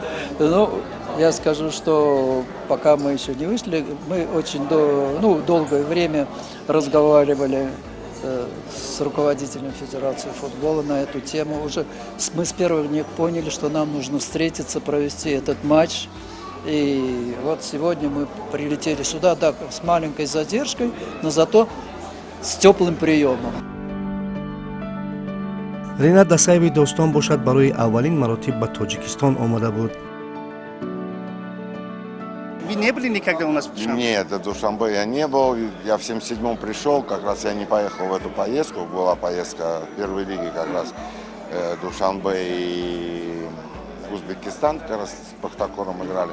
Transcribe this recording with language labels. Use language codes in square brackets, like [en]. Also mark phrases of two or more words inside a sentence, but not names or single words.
[ru] Я скажу, что пока мы еще не вышли, мы очень долгое время разговаривали с руководителем Федерации футбола на эту тему. Уже мы с первых дней поняли, что нам нужно встретиться, провести этот матч. И вот сегодня мы прилетели сюда, да, с маленькой задержкой, но зато с теплым приемом. [tg] Ринат Дасаеви достон бошад барои аввалин маротиб ба Тоҷикистон омада буд. [ru] Вы не были никогда у нас в Душанбе? Нет, в Душанбе я не был. Я в 77-м пришел, как раз я не поехал в эту поездку. Была поездка первой лиги как раз Душанбе и Узбекистан, как раз с Пахтакором играли.